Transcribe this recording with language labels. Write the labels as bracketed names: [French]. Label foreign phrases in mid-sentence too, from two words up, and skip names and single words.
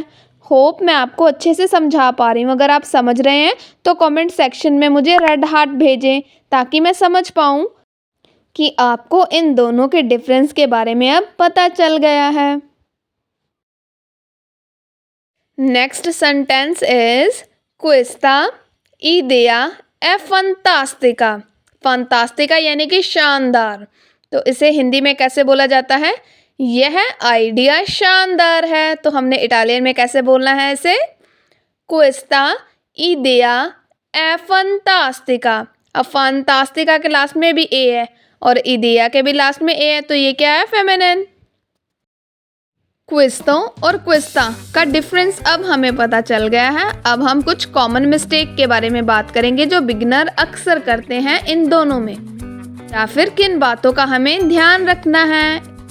[Hindi] होप मैं आपको अच्छे से समझा पा रही हूँ। अगर आप समझ रहे हैं तो [English] comment section [Hindi] में मुझे [English] red heart [Hindi] भेजें ताकि मैं समझ पाऊँ कि आपको इन दोनों के डिफरेंस के बारे में अब पता चल गया है। [English] next sentence is [Italian] questa idea è fantastica. [Hindi] फंतास्टिका यानी कि शानदार। तो इसे हिंदी में कैसे बोला जाता है, यह आइडिया शानदार है। तो हमने इटालियन में कैसे बोलना है इसे, [Italian] questa idea è fantastica. [Hindi] अब फंतास्टिका के लास्ट में भी ए है और idea के भी लास्ट में ए है, तो ये क्या है, फेमिनिन। क्विस्तो और क्विस्ता का डिफरेंस अब हमें पता चल गया है। अब हम कुछ [English] common mistake [Hindi] के बारे में बात करेंगे जो बिगिनर अक्सर करते हैं इन दोनों में, या फिर किन बातों का हमें ध्यान रखना है।